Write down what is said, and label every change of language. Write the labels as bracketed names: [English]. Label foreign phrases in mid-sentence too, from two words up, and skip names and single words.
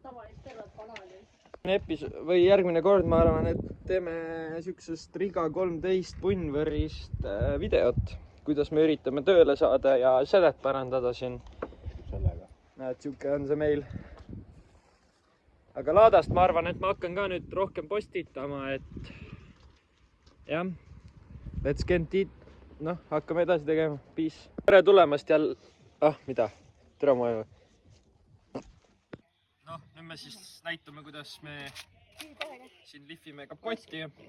[Estonian] Või järgmine kord ma arvan, et teeme siuksest Riga 13 punnvõrist videot, kuidas me üritame tööle saada ja sedet parandada siin. Näed, siuke on see meil. Aga laadast ma arvan, et ma hakkan ka nüüd rohkem postitama, et jah, [English] let's get it. [Estonian] Noh, hakkame edasi tegema. Peace. Tere tulemast jälle. Mida? Tere maailma. Noh, nüüd me siis näitame, kuidas me siin lihvime kapotti.